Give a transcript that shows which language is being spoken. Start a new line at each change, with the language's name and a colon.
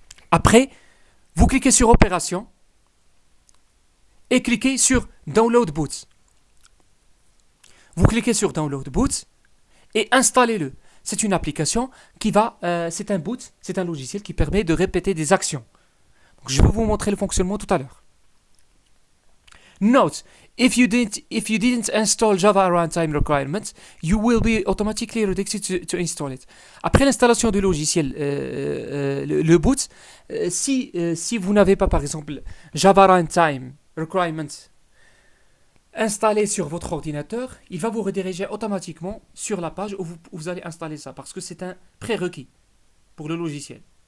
French: Après, vous cliquez sur Opération, et cliquez sur Download Boots. Vous cliquez sur Download Boots, et installez-le. C'est une application qui va, c'est un boot, c'est un logiciel qui permet de répéter des actions. Donc, je vais vous montrer le fonctionnement tout à l'heure.
English: Note, if you didn't install Java Runtime Requirements, you will be automatically redirected to install it.
French: Après l'installation du logiciel, le boot, si vous n'avez pas par exemple Java Runtime Requirements installer sur votre ordinateur, il va vous rediriger automatiquement sur la page où vous allez installer ça, parce que c'est un prérequis pour le logiciel.